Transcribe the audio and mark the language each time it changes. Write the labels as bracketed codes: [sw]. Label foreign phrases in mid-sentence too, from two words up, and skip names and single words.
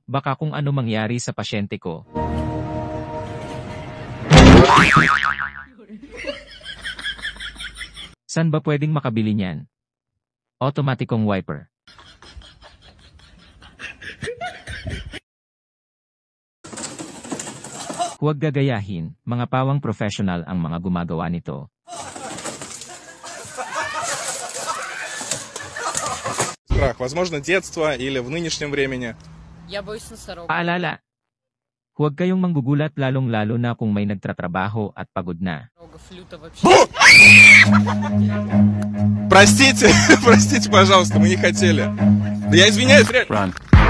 [tl] Baka kung ano mangyari sa pasyente ko. San ba pwedeng makabili niyan? Automatikong wiper. Huwag gagayahin, mga pawang professional ang mga gumagawa nito. [ru] Страх, возможно, детство или в нынешнем времени. Я боюсь носорога. [tl] Paalala, huwag kayong manggugulat, lalong-lalo na kung may nagtatrabaho at pagod na. [ru] Флюта вообще. Простите, простите, пожалуйста, мы не хотели. Да я извиняюсь, реально. [en] Run.